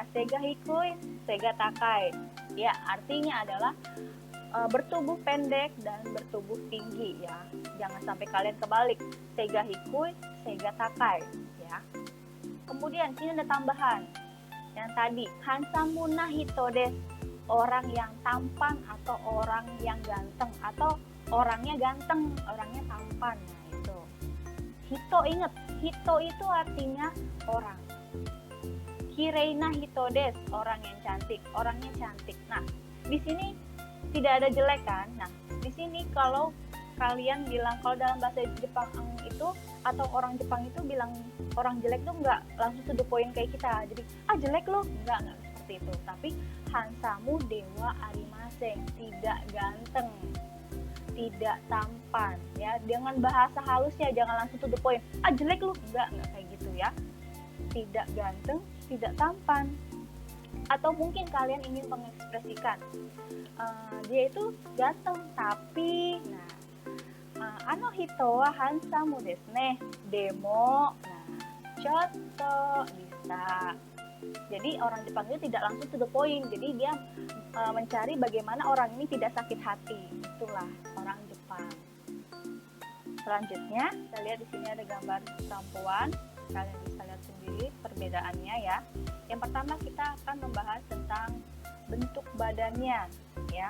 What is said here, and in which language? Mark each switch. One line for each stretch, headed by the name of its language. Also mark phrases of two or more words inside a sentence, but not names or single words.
Japanese: 背が低い、背が高い.
Indonesian: Ya, artinya adalah bertubuh pendek dan bertubuh tinggi ya. Jangan sampai kalian kebalik.
Japanese: 背が低い、背が高い
Indonesian: ya. Kemudian sini ada tambahan. Yang tadi,
Japanese: ハンサムな人です,
Indonesian: orang yang tampan atau orang yang ganteng atau orangnya ganteng, orangnya tampan. Nah, itu. Hito, ingat, hito itu artinya orang.
Japanese: きれいな人です,
Indonesian: orang yang cantik, orangnya cantik. Nah, di sini tidak ada jelek kan? Nah, di sini kalau kalian bilang, kalau dalam bahasa Jepang itu atau orang Jepang itu bilang orang jelek tuh nggak langsung
English: to the point
Indonesian: kayak kita. Jadi jelek lo, nggak seperti itu. Tapi
Japanese: ハンサムではありません,
Indonesian: tidak ganteng, tidak tampan, ya. Dengan bahasa halusnya, jangan langsung
English: to the point.
Indonesian: Jelek lo, nggak kayak gitu ya. Tidak ganteng, tidak tampan. Atau mungkin kalian ingin mengekspresikan dia itu ganteng tapi
Japanese: あの人はハンサムですね、でも、ちょっと
Indonesian: bisa. Jadi orang Jepang itu tidak langsung
English: to the point.
Indonesian: Jadi dia mencari bagaimana orang ini tidak sakit hati. Itulah orang Jepang. Selanjutnya, kita lihat di sini ada gambar perempuan. Kalian bisa lihat sendiri perbedaannya ya. Yang pertama kita akan membahas tentang bentuk badannya, ya.